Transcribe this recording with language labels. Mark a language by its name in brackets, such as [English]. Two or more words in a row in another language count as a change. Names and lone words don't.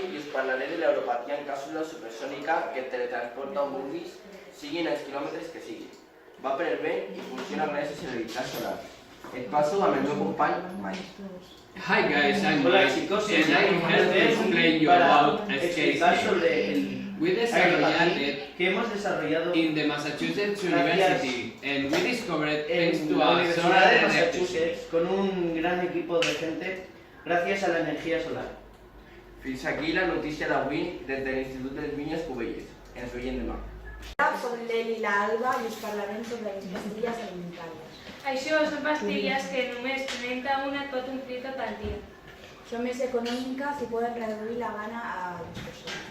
[Catalan] parlaré de l'aeropatia en càpsula supersònica que teletransporta on vulguis, siguin els quilòmetres que siguin. Va per el vent i funciona gràcies a l'electricitat solar. Et passo amb el meu company, Mike. [English] Hi guys, I'm [Spanish] Hola Mike, chicos, [English] and I'm here to explain you about [Spanish] explicar SKC. sobre el [English] We desarrolled it [Spanish] que hemos desarrollado [English] in the Massachusetts University, and we discovered thanks [Spanish] en [English] to [Spanish] la [English] a [Spanish] Universidad [English] solar [Spanish] de [English] electricity. [Spanish] Massachusetts con un gran equipo de gente gracias a la energía solar. [Catalan] Fins aquí la notícia d'avui des de l'Institut dels Vinyes Cubelles. Ens veiem demà. Som l'Eli i l'Alba i us parlarem sobre les pastilles alimentàries. Això són pastilles que només prenent-te una et pot omplir tot el dia. Són més econòmiques i poden reduir la gana a les persones.